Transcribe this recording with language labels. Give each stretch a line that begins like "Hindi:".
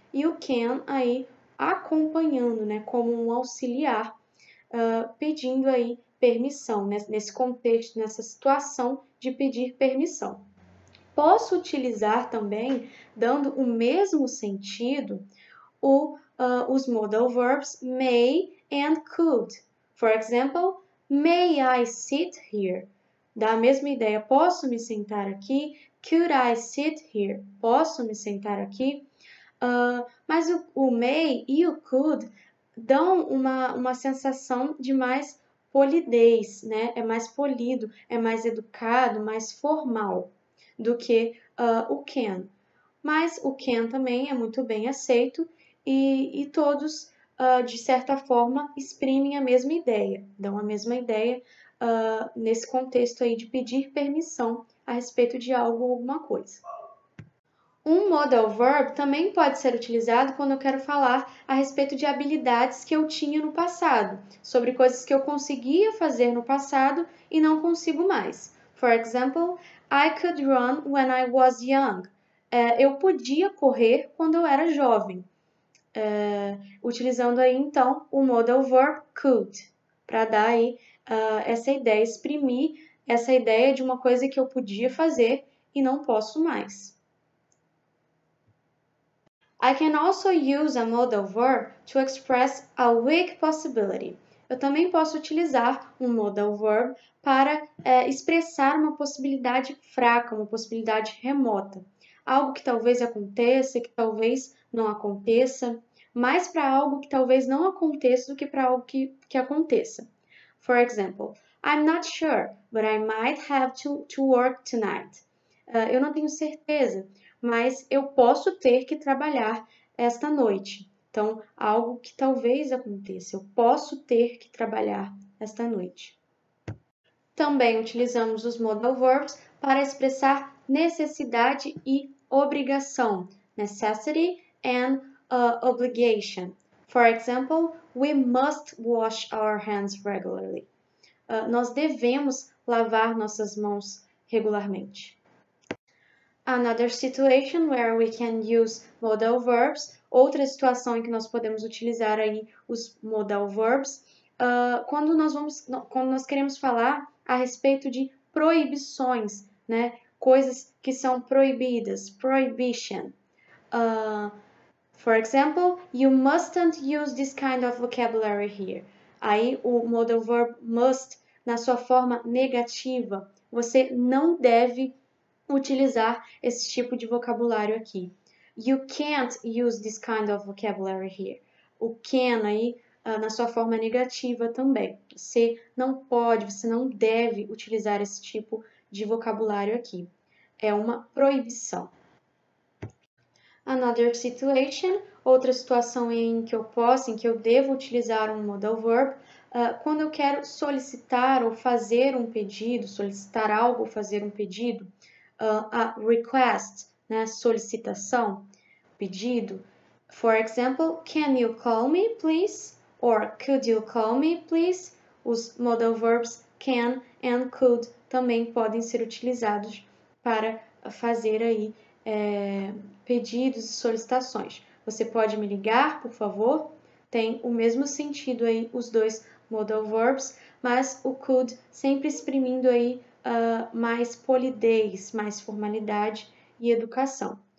Portuguese: E o can aí acompanhando, né, como um auxiliar, pedindo aí permissão, né, nesse contexto, nessa situação de pedir permissão. Posso utilizar também, dando o mesmo sentido, os modal verbs may and could.
English: For example, may I sit here?
Portuguese: Dá a mesma ideia, posso me sentar aqui?
English: Could I sit here?
Portuguese: Posso me sentar aqui? Mas o may e o could dão uma sensação de mais polidez, né? É mais polido, é mais educado, mais formal do que o can. Mas o can também é muito bem aceito e todos, de certa forma, exprimem a mesma ideia, dão a mesma ideia nesse contexto aí de pedir permissão a respeito de algo ou alguma coisa. Um modal verb também pode ser utilizado quando eu quero falar a respeito de habilidades que eu tinha no passado, sobre coisas que eu conseguia fazer no passado e não consigo mais.
English: For example, I could run when I was young.
Portuguese: Eu podia correr quando eu era jovem. Utilizando aí então o modal verb could, para dar aí essa ideia, exprimir essa ideia de uma coisa que eu podia fazer e não posso mais.
English: I can also use a modal verb to express a weak possibility.
Portuguese: Eu também posso utilizar um modal verb para expressar uma possibilidade fraca, uma possibilidade remota. Algo que talvez aconteça, que talvez não aconteça, mais para algo que talvez não aconteça do que para algo que aconteça.
English: For example, I'm not sure, but I might have to work tonight.
Portuguese: Eu não tenho certeza, mas eu posso ter que trabalhar esta noite. Então, algo que talvez aconteça, eu posso ter que trabalhar esta noite. Também utilizamos os modal verbs para expressar necessidade e obrigação, necessity and obligation.
English: For example, we must wash our hands regularly.
Portuguese: Nós devemos lavar nossas mãos regularmente.
English: Another situation where we can use modal verbs,
Portuguese: outra situação em que nós podemos utilizar aí os modal verbs, quando nós queremos falar a respeito de proibições, né? Coisas que são proibidas, prohibition.
English: For example, you mustn't use this kind of vocabulary here.
Portuguese: Aí o modal verb must, na sua forma negativa, você não deve utilizar esse tipo de vocabulário aqui.
English: You can't use this kind of vocabulary here.
Portuguese: O can aí, na sua forma negativa também. Você não pode, você não deve utilizar esse tipo de vocabulário aqui. É uma proibição.
English: Another situation,
Portuguese: outra situação em que eu devo utilizar um modal verb, quando eu quero solicitar ou fazer um pedido, solicitar algo ou fazer um pedido, a request, né, solicitação, pedido.
English: For example, can you call me, please? Or could you call me, please?
Portuguese: Os modal verbs can and could também podem ser utilizados para fazer aí pedidos e solicitações. Você pode me ligar, por favor? Tem o mesmo sentido aí os dois modal verbs, mas o could sempre exprimindo aí mais polidez, mais formalidade e educação.